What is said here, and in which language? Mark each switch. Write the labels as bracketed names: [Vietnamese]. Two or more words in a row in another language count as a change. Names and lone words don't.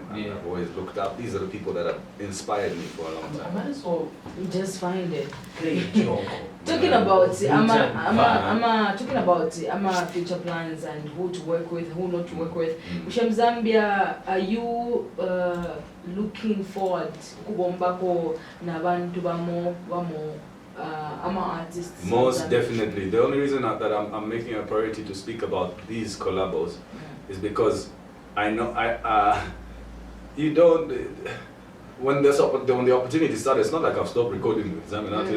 [English] And I've always looked up. These are the people that have inspired me for a long time. I might as well just find it. play Joko. Talking about talking about future plans and who to work with, who not to work with. Ushem Zambia, are you looking forward [Bemba] kubombako na bantu bamo [English] artists? Most definitely. The only reason that I'm making a priority to speak about these collabos is because I know you don't. When the opportunity started, it's not like I've stopped recording with Zambian artists.